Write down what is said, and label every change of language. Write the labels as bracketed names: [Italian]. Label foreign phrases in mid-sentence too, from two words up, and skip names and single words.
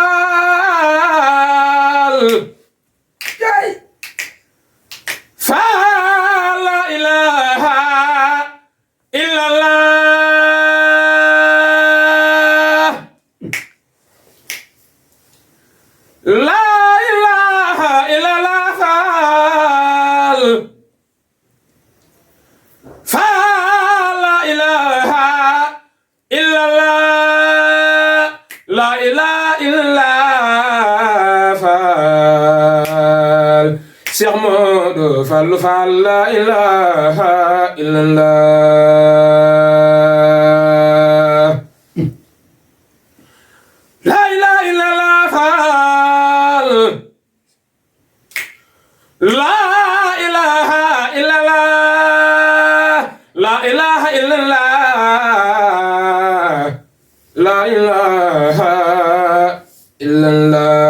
[Arabic] فلا إله إلا الله لا إله إلا الله فلا إله إلا الله لا إله إلا الله Cheikh Modou Fallou Fall لا إله إلا الله لا إله إلا الله Fall لا إله إلا الله لا إله إلا الله لا إله إلا الله